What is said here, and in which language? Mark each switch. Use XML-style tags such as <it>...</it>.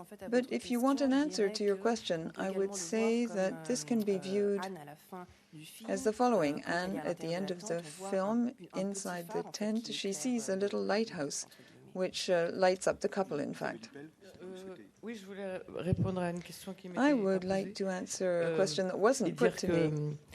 <en>But if you want an answer to your question, I would say that this can be viewed as the following. Anne, at the end of the film, inside the tent, she sees a little lighthouse, which lights up the couple, in fact.</en> <fr>Oui, je voulais répondre à une question qui m'était</fr> <en>I would like to answer a question that wasn't put to me.</en>